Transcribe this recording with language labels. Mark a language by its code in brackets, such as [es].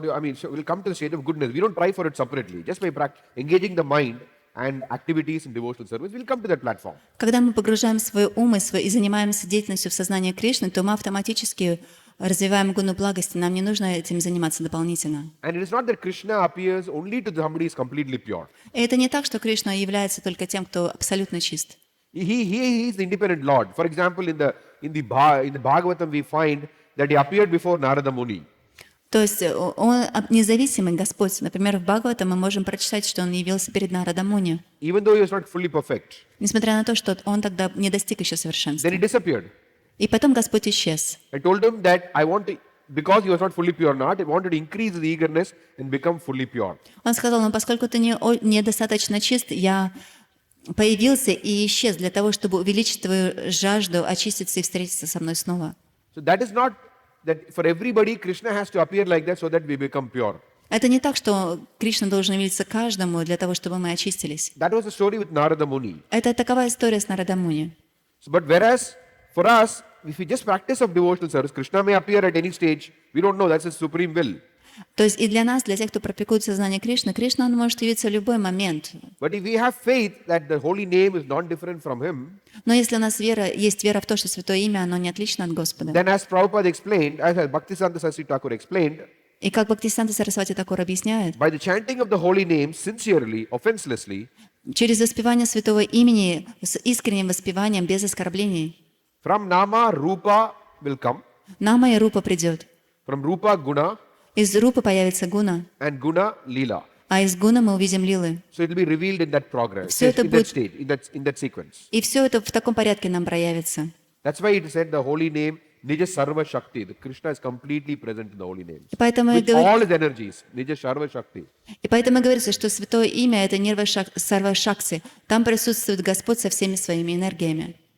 [en] We'll come to the stage of goodness. We don't try for it separately. Just by engaging the mind and activities in devotional service, we'll come to that platform. [ru] Когда мы погружаем свой ум и занимаемся деятельностью в сознании Кришны, то мы автоматически развиваем гуну благости, нам не нужно этим заниматься дополнительно. [en] And it is not that Krishna appears only to somebody who is completely pure. [ru] И это не так, что Кришна является только тем, кто абсолютно чист. [en] He is the independent Lord. For example, in the Bhagavatam we find that he appeared before Narada Muni. [ru] То есть он независимый Господь. Например, в Бхагаватам мы можем прочитать, что он явился перед Нарада Муни, [en] Even though he was not fully perfect. [ru] несмотря на то, что он тогда не достиг еще [en] Then [ru] совершенства. [en] he disappeared. [ru] И потом Господь исчез. [en] I told him that because he was not fully pure not, I wanted to increase his eagerness and become fully pure. [ru] Он сказал, ну поскольку ты недостаточно чист, я появился и исчез для того, чтобы увеличить твою жажду, очиститься и встретиться со мной снова. [en] So that is not that for everybody Krishna has to appear like that so that we become pure. [ru] Это не так, что Кришна должен явиться каждому для того, чтобы мы очистились. [en] That was the story with Narada Muni. [ru] Это такова история с Нарада Муни. [en] So, but whereas for us, if we just practice of devotional service, Krishna may appear at any stage. We don't know. That's his supreme will. [ru] То есть и для нас, для тех, кто практикует сознание Кришны, Кришна, он может явиться в любой момент. [en] But if we have faith that the holy name is not different from him, [ru] Но если у нас есть вера в то, что Святое Имя, оно не отлично от Господа. [en] then as Prabhupada explained, as Bhaktisiddhanta Saraswati Thakur explained, [ru] И как Бхактисиданта Сарасвати Такур объясняет, [en] by the chanting of the holy name sincerely, offenselessly, [ru] через воспевание Святого Имени, с искренним воспеванием, без оскорблений, [en] from Nama, Rupa will come, [ru] Нама и Рупа придет. [en] from Rupa, Guna, [ru] Из Рупы появится Гуна, [en] and Guna, Leela. [ru] а из Гуна мы увидим Лилы. [en] So it will be revealed in that progress, [ru] Все это [en] in that [ru] будет- [en] state, in that sequence. [ru] И все это в таком порядке нам проявится. [en] That's why it said the holy name, Nija Sarva Shakti. The Krishna is completely present in the holy names. [ru] И поэтому, [en] With all his energies, Nija Sarva Shakti. [ru] говорится, что Святое Имя — это Нирва Сарва Шакси. Там присутствует Господь со всеми своими энергиями.